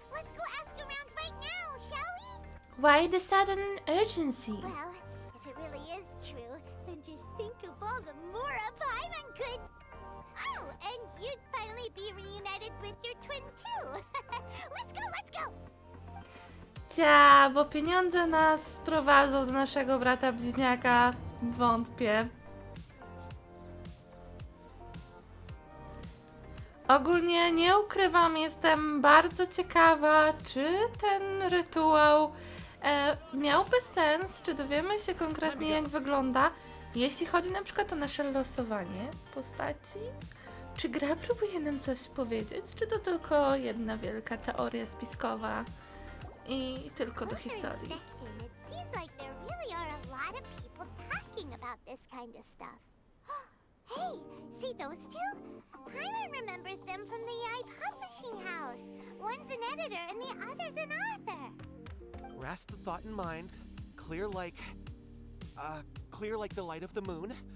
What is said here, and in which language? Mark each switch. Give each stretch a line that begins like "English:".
English: Let's go ask around right now, shall we? Why the sudden urgency? Well, if it really is true, then just think of all the Mora Paimon could... Oh, and you'd finally be reunited with your twin too. Let's go!
Polish: Cia, bo pieniądze nas sprowadzą do naszego brata bliźniaka. Wątpię. Ogólnie nie ukrywam, jestem bardzo ciekawa, czy ten rytuał miałby sens, czy dowiemy się konkretnie jak wygląda, jeśli chodzi na przykład o nasze losowanie postaci. Czy gra próbuje nam coś powiedzieć, czy to tylko jedna wielka teoria spiskowa i tylko do historii.
English: It seems like there really are a lot of people talking about this kind of stuff. Hey, see those two? Paimon remembers them from the YumiYT publishing house. One's an editor and the other's an author. Grasp the thought in mind. Clear like the light of the moon.